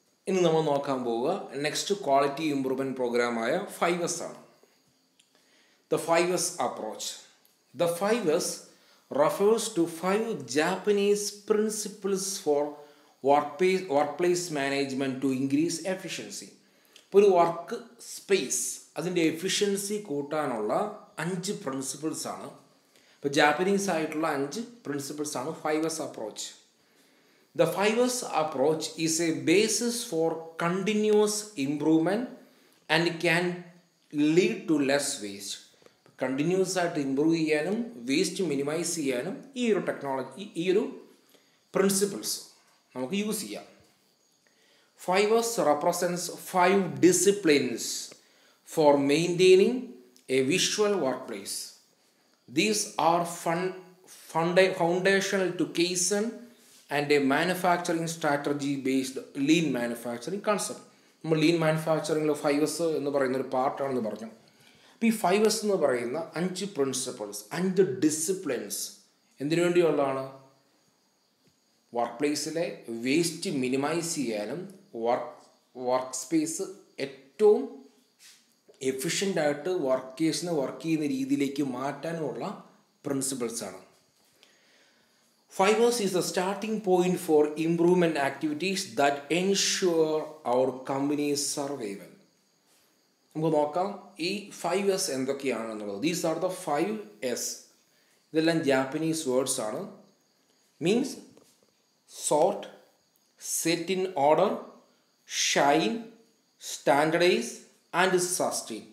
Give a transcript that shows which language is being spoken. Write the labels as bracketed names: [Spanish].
[Malayalam] ഇന്ന് നമ്മൾ നോക്കാൻ പോവുക നെക്സ്റ്റ് ക്വാളിറ്റി ഇംപ്രൂവ്മെൻറ്റ് പ്രോഗ്രാമായ 5S ആണ്. [English] The 5S approach. The 5S refers to 5 Japanese principles for workplace management to increase efficiency. [Malayalam] ഇപ്പോൾ ഒരു വർക്ക് സ്പേസ് അതിൻ്റെ എഫിഷ്യൻസി കൂട്ടാനുള്ള 5 പ്രിൻസിപ്പിൾസ് ആണ്. ഇപ്പോൾ ജാപ്പനീസ് ആയിട്ടുള്ള 5 പ്രിൻസിപ്പിൾസ് ആണ് 5S approach. [English] The 5S approach is a basis for continuous improvement and can lead to less waste. [Malayalam] Continuous ആയിട്ട് improve ചെയ്യാനും വേസ്റ്റ് മിനിമൈസ് ചെയ്യാനും ഈ ഒരു ടെക്നോളജി ഈ ഒരു പ്രിൻസിപ്പിൾസ് നമുക്ക് യൂസ് ചെയ്യാം. [English] 5S represents 5 disciplines for maintaining a visual workplace. These are foundational to Kaizen and a manufacturing strategy based lean manufacturing concept. [Malayalam] നമ്മൾ ലീൻ മാനുഫാക്ചറിങ്ങിൽ 5S എന്ന് പറയുന്ന ഒരു പാർട്ടാണെന്ന് പറഞ്ഞു. അപ്പോൾ ഈ 5S എന്ന് പറയുന്ന 5 പ്രിൻസിപ്പിൾസ് 5 ഡിസിപ്ലിൻസ് എന്തിനു വേണ്ടിയുള്ളതാണ്? വർക്ക് പ്ലേസിലെ വേസ്റ്റ് മിനിമൈസ് ചെയ്യാനും വർക്ക് സ്പേസ് ഏറ്റവും എഫിഷ്യൻ്റായിട്ട് വർക്കേഴ്സിനെ വർക്ക് ചെയ്യുന്ന രീതിയിലേക്ക് മാറ്റാനുമുള്ള പ്രിൻസിപ്പിൾസാണ്. [English] 5S is the starting point for improvement activities that ensure our company's survival. [Malayalam] നമുക്ക് നോക്കാം ഈ 5S എന്തൊക്കെയാണെന്നുള്ളത്. [English] These are the 5S. [Malayalam] ഇതെല്ലാം ജാപ്പനീസ് വേർഡ്സ് ആണ്. [English] Means sort, set in order, shine, standardise and sustain.